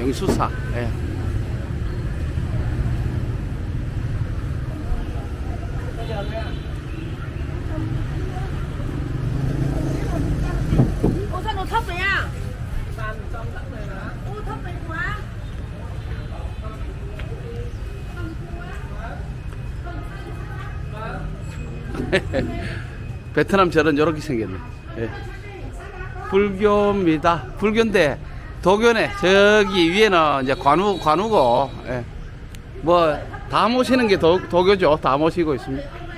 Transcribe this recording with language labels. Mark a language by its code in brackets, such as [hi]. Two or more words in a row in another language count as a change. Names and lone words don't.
[ko] 영수사. 예. [vi] Ô sao nó thấp vậy à? Ô thấp vậy quá. [ko] 베트남 절은 이렇게 생겼네. 예. 불교입니다. 불교인데 도교네. 저기 위에는 이제 관우고, 예. 뭐 다 모시는 게 도교죠. 다 모시고 있습니다.